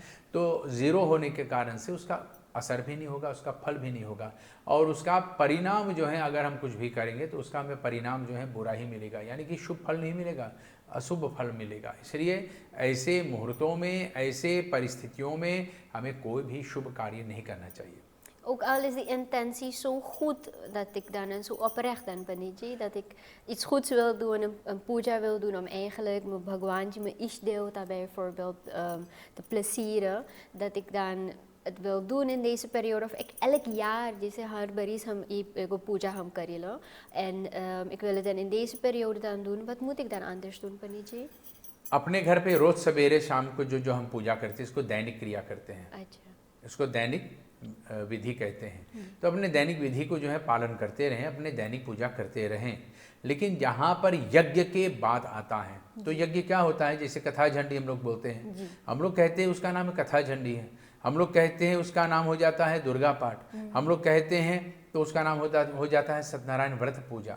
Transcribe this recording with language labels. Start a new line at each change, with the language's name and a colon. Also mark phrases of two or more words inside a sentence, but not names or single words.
Hindi: तो ज़ीरो होने के कारण से उसका असर भी नहीं होगा, उसका फल भी नहीं होगा, और उसका परिणाम जो है अगर हम कुछ भी करेंगे तो उसका हमें परिणाम जो है बुरा ही मिलेगा, यानी कि शुभ फल नहीं मिलेगा, अशुभ फल मिलेगा। इसलिए ऐसे मुहूर्तों में, ऐसे परिस्थितियों में हमें कोई भी शुभ कार्य नहीं करना चाहिए।
Dutch: Ook al is die intentie zo goed dat ik dan en zo oprecht dan Paniji, dat ik iets goeds wil doen, een puja wil doen om eigenlijk mijn Bhagwanji, mijn Ishdevata bijvoorbeeld te plezieren, dat ik dan het wil doen in deze periode of ik elk jaar
Caribbean Hindustani: जैसे हर बरिस हम एक पूजा हम करेला
Dutch: en ik wil het dan in deze periode dan doen, wat moet ik dan anders doen Paniji?
Hindi: अपने घर पे रोज सवेरे शाम को जो जो हम पूजा करते हैं इसको दैनिक क्रिया करते हैं। अच्छा, इसको दैनिक विधि कहते हैं। तो अपने दैनिक विधि को जो है पालन करते रहें, अपने दैनिक पूजा करते रहें। लेकिन जहाँ पर यज्ञ के बाद आता है तो यज्ञ क्या होता है, जैसे कथा झंडी हम लोग बोलते हैं, हम लोग कहते हैं उसका नाम कथा झंडी है, हम लोग कहते हैं उसका नाम हो जाता है दुर्गा पाठ, हम लोग कहते हैं तो उसका नाम हो जाता है सत्यनारायण व्रत पूजा।